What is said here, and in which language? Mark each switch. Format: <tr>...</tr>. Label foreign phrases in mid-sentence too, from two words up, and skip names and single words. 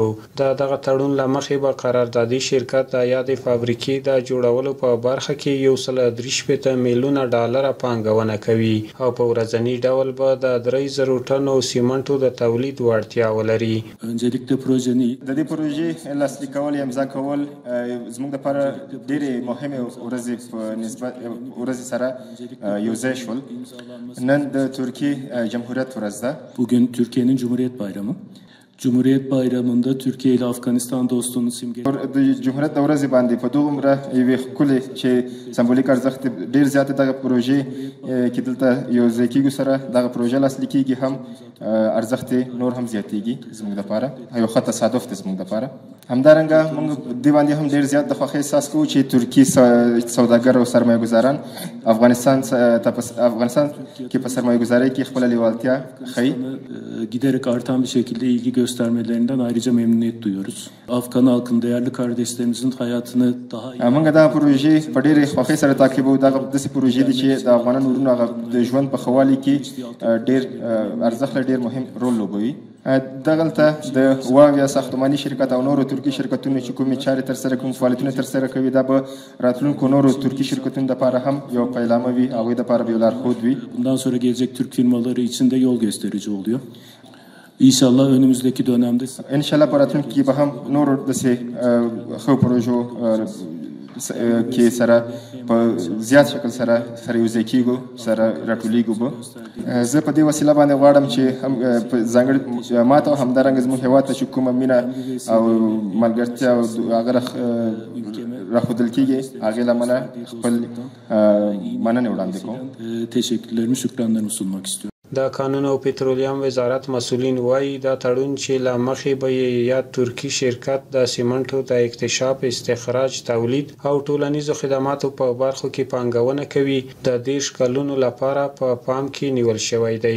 <ps>دغه تړون له مخې به قراردادي شرکت د یادې فابریکې د جوړولو په برخه کې 163 میلیونه ډالر پانګونه کوي او په ورځني ډول به د 3000 ټنو سیمنټو د تولید وړتیا ولري. د دې پروژې لاسلیک کول یا امضا کول زموږ لپاره ډېرې مهمې ورځې په نسبت ورځې سره یو ځای شول. نن د ترکیه جمهوریت ورځ ده.</ps> <tr>Bugün Türkiye'nin Cumhuriyet Bayramı. Cumhuriyet Bayramı'nda Türkiye ile Afganistan dostluğunu simgeliyor.</tr> <ps>د جمهوریت د ورځې باندې په دومره یوې ښکلې چې سمبولیک ارزښت ډېر زیات دغه پروژې کې دلته یو ځای کېږو سره دغه پروژه لاسلیک کېږي هم ارزښت نور هم زیاتېږي زموږ لپاره. یو ښه تصادف دی زموږ لپاره. همدارنګه موږ دې باندې هم ډېر زیات د خوښۍ احساس کوو چې ترکي سوداګر او سرمایه ګزاران افغانستان کې په سرمایه گذاری کې خپله لیوالتیا ښیي.</ps> <tr>Giderek artan bir şekilde ilgi göstermelerinden ayrıca memnuniyet duyuyoruz. Afgan halkın değerli kardeşlerimizin hayatını daha iyi...</tr> <ps>موږ دا پروژې په ډېرې خوښۍ سره تعقیبوو. دغه داسې پروژې دي چې د افغانانو وروڼو هغه د ژوند په ښه والي کې ډېر ارزښت لري، ډېر مهم رول لوبوي. دغلته د واویا ساختماني شرکت او نورو ترکي شرکتونو چې کومې چارې ترسره کوي، فعالیتونه ترسره کوي، دا به راتلونکو نورو ترکي شرکتونو لپاره هم یو پیلامه وي، هغوی لپاره به یو لارښود وي.</ps> <tr>Bundan sonra gelecek Türk firmaları için de yol gösterici oluyor. İnşallah önümüzdeki dönemde</tr> <ps>انشاءالله په راتلونکي کې به هم نورو داسې ښو پروژو کې سره په زیات شکل سره یوځای کېږو، سره راټولیږو به. زه په دې وسیله باندې غواړم چې هم په ځانګړي ماته او همدارنګه زموږ هېواد ته چې کومه مینه او ملګرتیا او هغه راښودل کېږي، هغې له امله خپل مننې وړاندې کوم.</ps> <tr>teşekkürlerimi, şükranlarımı sunmak istiyorum.</tr> <ps>د کانونو او پترولیم وزارت مسؤلین وایي دا تړون چې له مخې به یا ترکي شرکت د سیمنټو د اکتشاف، استخراج، تولید او ټولنیزو خدماتو په برخو کې پانګونه کوي د 30 کلونو لپاره په پام کې نیول شوی دی.</ps>